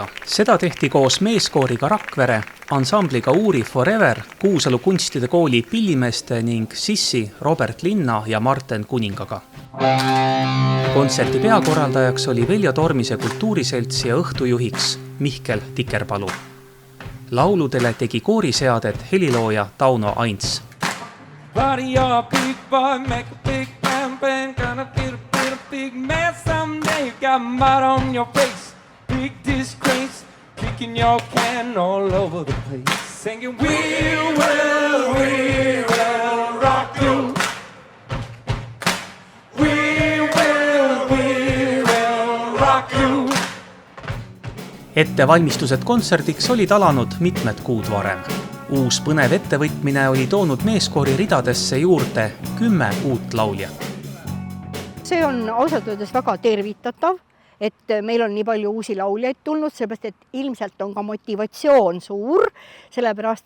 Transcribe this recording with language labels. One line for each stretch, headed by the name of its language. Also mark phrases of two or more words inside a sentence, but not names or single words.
Estonian: Seda tehti koos meeskooriga Rakvere, ansambliga Uuri Forever, Kuusalu kunstide kooli pillimeeste ning Sissi, Robert Linna ja Marten Kuningaga. Kontserti peakorraldajaks oli Veljo Tormise kultuuriseltsi ja õhtujuhiks Mihkel Tikerpalu. Lauludele tegi kooriseadet helilooja Tauno Aints.
English: Buddy, you're a big boy, make a big bang, gonna get a big man someday. You got mud on your face, big disgrace, kicking your can all over the place, singing we will rock you. We will rock you.
Estonian: Ettevalmistused kontserdiks olid alanud mitmed kuud varem. Uus põnev ettevõtmine oli toonud meeskoori ridadesse juurde 10 uut lauljat. See on ausalt öeldes väga tervitatav, et meil on nii palju uusi lauljaid tulnud, seepärast et ilmselt on ka motivatsioon suur, sellepärast